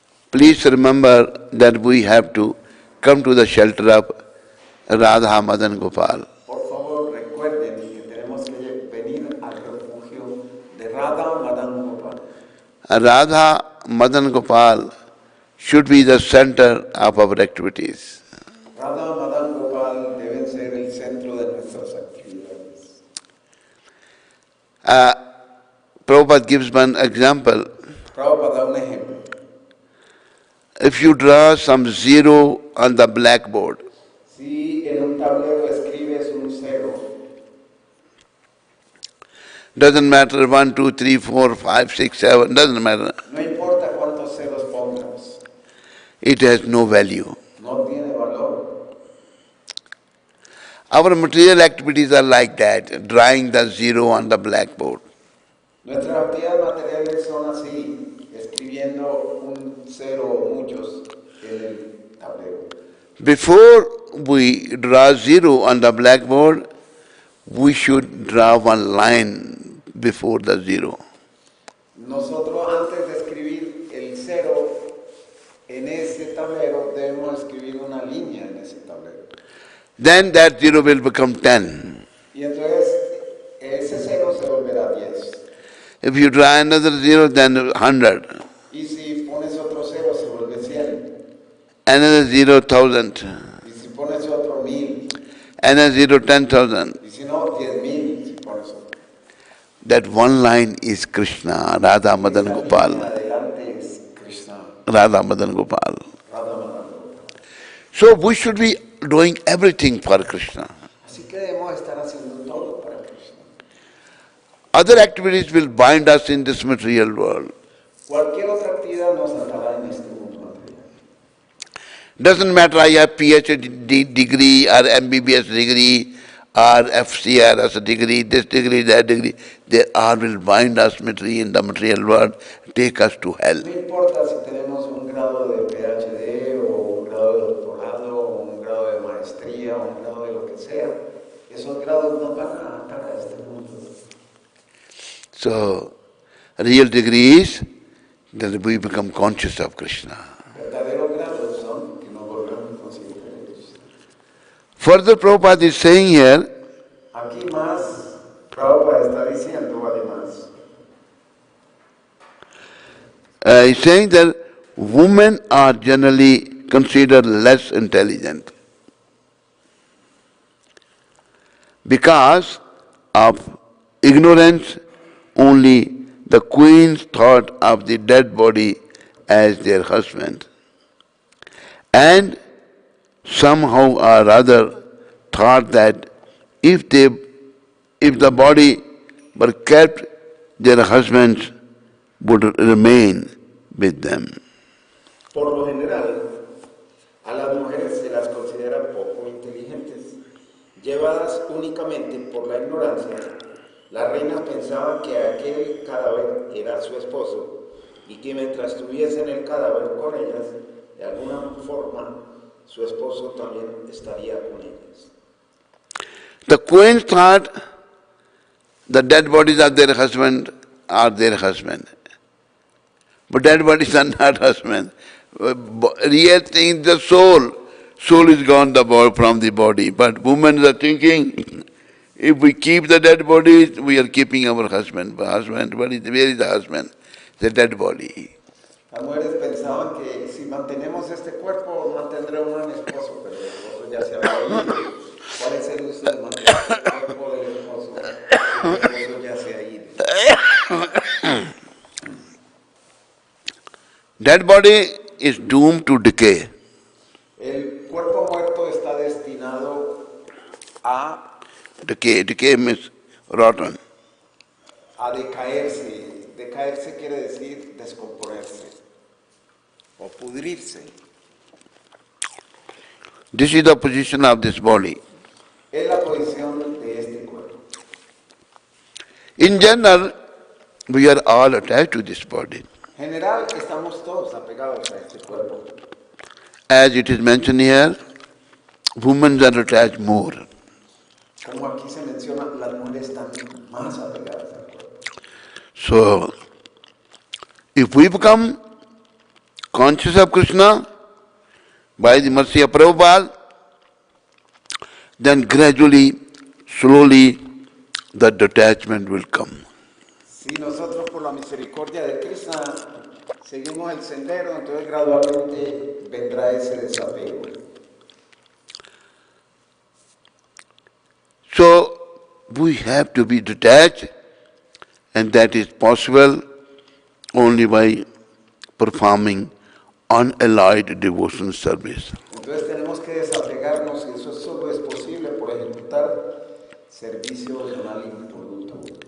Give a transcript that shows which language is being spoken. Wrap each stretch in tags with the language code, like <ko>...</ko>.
<en>please remember that we have to come to the shelter of Radha Madan Gopal.</en> <es>Por favor, recuerden que tenemos que venir al refugio de Radha Madan Gopal.</es> <en>Radha Madan Gopal should be the center of our activities.</en> <es>Radha Madan Gopal deben ser el centro de nuestras actividades.</es> <en>Prabhupada gives one example.</en> <es>Prabhupada da un ejemplo.</es> <en>If you draw some zero on the blackboard,</en> <es>Si en un tablero escribes un cero,</es> <en>doesn't matter 1, 2, 3, 4, 5, 6, 7, doesn't matter.</en> <es>no importa cuántos ceros pongas,</es> <en>It has no value.</en> <es>no tiene valor.</es> <en>Our material activities are like that, drawing the zero on the blackboard.</en> <es>Nuestras actividades materiales son así, escribiendo un cero o muchos en el tablero.</es> <en>Before we draw zero on the blackboard, we should draw one line before the zero.</en> <es>Nosotros antes de escribir el cero en ese tablero debemos escribir una línea en ese tablero.</es> <en>Then that zero will become 10.</en> <es>Y entonces ese cero se volverá 10.</es> <en>If you draw another zero, then 100.</en> <es>Y si pones otro cero se vuelve 100.</es> <en>Another zero, 1000.</en> <es>Y si pones otro 1000.</es> <en>N0 10,000.</en> <es>Y si no, 10,000, si pones otro.</es> <en>That one line is Krishna, Radha Madan</en> <es>Esa</es> <en>Gopal.</en> <es>línea adelante es Krishna, Radha Madan Gopal. Radha Madan.</es> <en>So we should be doing everything for Krishna.</en> <es>Así que debemos estar haciendo todo para Krishna.</es> <en>Other activities will bind us in this material world.</en> <es>Cualquier otra actividad nos atará en este mundo material.</es> <en>Doesn't matter I have PhD degree or MBBS degree or FCRS degree, this degree, that degree. They all will bind us in the material world, take us to hell.</en> <es>No importa si tenemos un grado de PhD o un grado de doctorado o un grado de maestría o un grado de lo que sea, esos grados nos van a atar a este mundo.</es> <en>So, real degree is that we become conscious of Krishna.</en> <es>Verdaderos grados son que nos volvemos conscientes de Krishna.</es> <en>Further, Prabhupada is saying here,</en> <es>Aquí más, Prabhupada está diciendo además,</es> <en>he's saying that women are generally considered less intelligent because of ignorance. Only the queens thought of the dead body as their husband, and somehow or other thought that if the body were kept, their husbands would remain with them.</en> <es>por lo general, a las mujeres se las considera poco inteligentes, llevadas únicamente por la ignorancia. Las reinas pensaban que aquel cadáver era su esposo y que mientras estuviese en el cadáver con ellas, de alguna forma, su esposo también estaría con ellas.</es> <en>The queens thought the dead bodies of their husband are their husband. But dead bodies are not husband. Real thing, the soul. Soul is gone from the body. But women are thinking, if we keep the dead body, we are keeping our husband. Where is the husband? The dead body.</en> <es>Las mujeres pensaban que si mantenemos este cuerpo, mantendremos un esposo, pero el esposo ya se había ido. ¿Cuál es el uso de mantener el cuerpo del esposo? El esposo ya se ha ido.</es> <en>Dead body is doomed to decay.</en> <es>El cuerpo muerto está destinado a</es> <en>Decay means rotten.</en> <es>decaerse. Decaerse quiere decir descomponerse o pudrirse.</es> <en>This is the position of this body.</en> <es>Es la posición de este cuerpo.</es> <en>In general, we are all attached to this body.</en> <es>En general, estamos todos apegados a este cuerpo.</es> <en>As it is mentioned here, women are attached more.</en> <es>Como aquí se menciona, las mujeres están más apegadas al cuerpo.</es> <en>So, if we become conscious of Krishna by the mercy of Prabhupada, then gradually, slowly, the detachment will come.</en> <es>Si nosotros por la misericordia de Krishna seguimos el sendero, entonces gradualmente vendrá ese desapego.</es> <en>So, we have to be detached, and that is possible only by performing unalloyed devotion service.</en> <es>Entonces tenemos que desapegarnos y eso solo es posible por ejecutar servicio devocional impoluto.</es>